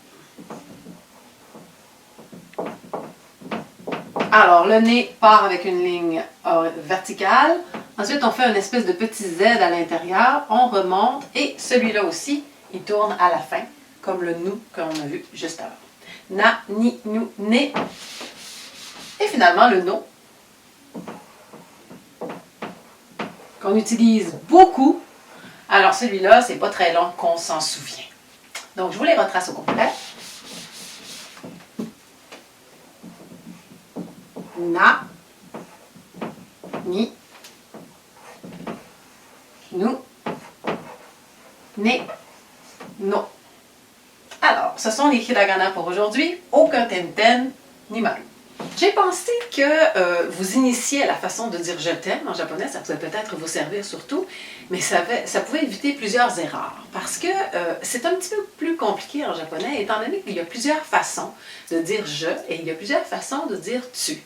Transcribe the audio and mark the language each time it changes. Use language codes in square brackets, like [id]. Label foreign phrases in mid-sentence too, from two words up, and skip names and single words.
[fr] Alors, le nez part avec une ligne verticale. Ensuite, on fait une espèce de petit Z à l'intérieur. On remonte et celui-là aussi, il tourne à la fin, comme le nous qu'on a vu juste avant. [ja] Na, ni, nu, né. [fr] Et finalement, le no, qu'on utilise beaucoup. Alors, celui-là, c'est pas très long qu'on s'en souvient. Donc, je vous les retrace au complet. [ja] Na, ni, nu, ne, no. [fr] Alors, ce sont les hiragana pour aujourd'hui. Aucun tenten ni maru. J'ai pensé que vous initiez à la façon de dire « je t'aime » en japonais, ça pouvait peut-être vous servir surtout, mais ça pouvait éviter plusieurs erreurs, parce que c'est un petit peu plus compliqué en japonais, étant donné qu'il y a plusieurs façons de dire « je » et il y a plusieurs façons de dire « tu ».